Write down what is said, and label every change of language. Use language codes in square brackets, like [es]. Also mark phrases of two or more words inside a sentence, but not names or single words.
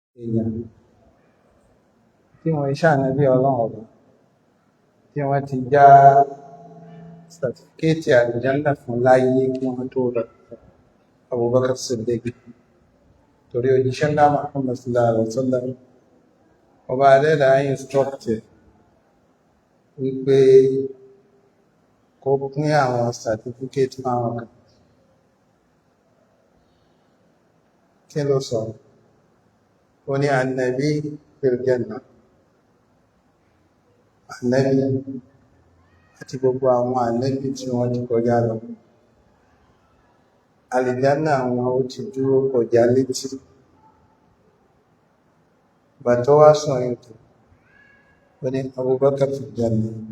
[yo] èèyàn tí wọ́n ṣànábì ọlọ́run ọba tí wọ́n ti já sàtífíkẹ́ẹ̀tì àlùjánnà fún láyé kí wọ́n tó lọ Abubakar Siddiq torí òjíṣẹ́ ńlá Muhammad [ar] صلى الله عليه وسلم [yo] ọba adẹ́dà instruct wípé kó pín àwọn sàtífíkẹ́ẹ̀tì fáwọn kan. Kí ló sọ? Ó ní [ar] النبي في الجنة, [yo] annabi àti gbogbo àwọn annabi tí wọ́n ti kọjá lọ. Àlìjánà àwọn ó ti dúró kọjá létí. Bàtọ́ wá sọ ètò, ó ní Abubakar [ar] في الجنة.